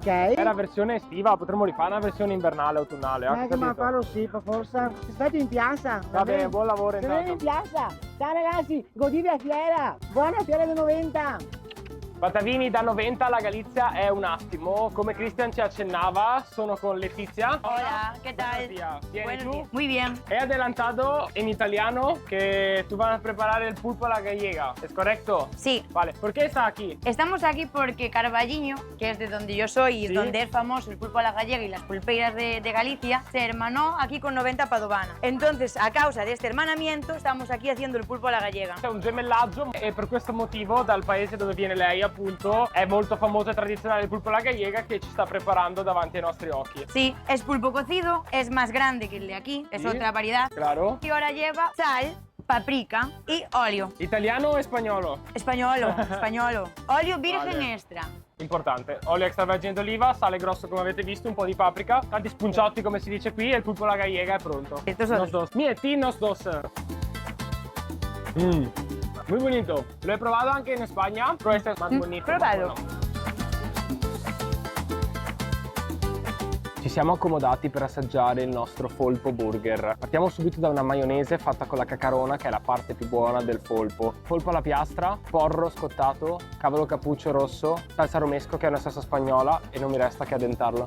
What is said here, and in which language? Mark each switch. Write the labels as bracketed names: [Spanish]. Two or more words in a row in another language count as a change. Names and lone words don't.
[Italian] È la versione estiva, potremmo rifare una versione invernale, autunnale. Che ma farlo sì, per forza. Ti aspetto in piazza. Va bene, buon lavoro Se vieni in intanto. piazza. Ciao ragazzi, goditi la fiera. Buona fiera del 90. Patavini da 90 alla Galizia è un attimo, come Christian ci accennava, sono con Letizia. [Spanish] Hola, ¿qué tal? Buenos días. ¿Bien, y Buenos tú? días. Muy bien. He adelantado en italiano que tú vas a preparar el pulpo a la gallega, ¿es correcto? Sí. Vale, ¿por qué está aquí? Estamos aquí porque Carballiño, que es de donde yo soy y Sí. donde es famoso el pulpo a la gallega y las pulpeiras de Galicia, se hermanó aquí con 90 Padovana. Entonces, a causa de este hermanamiento, estamos aquí haciendo el pulpo a la gallega. [Italian] C'è un gemellaggio e per questo motivo dal paese dove viene lei appunto è molto famoso e tradizionale il pulpo alla gallega che ci sta preparando davanti ai nostri occhi. [Spanish] Sí, es pulpo cocido, es más grande que el de aquí, es Sí. otra variedad. Claro. Y ahora lleva sal, paprika y óleo. [Italian] Italiano o spagnolo? [Spanish] Españolo, españolo. Óleo virgen Vale. extra. [Italian] Importante. Olio extravergine d'oliva, sale grosso come avete visto, un po' di paprika, tanti spunciotti come si dice qui e il pulpo alla gallega è pronto. [Spanish] Estos son- Nos dos. Mieti, nos dos. Muy bonito. Lo he probado [Italian] anche in [Spanish] España, pero este es más bonito. Pruébalo. más bueno. [Italian] Ci siamo accomodati per assaggiare il nostro Folpo Burger. Partiamo subito da una maionese fatta con la cacarona, che è la parte più buona del polpo. Polpo alla piastra, porro scottato, cavolo cappuccio rosso, salsa romesco che è una salsa spagnola e non mi resta che addentarlo.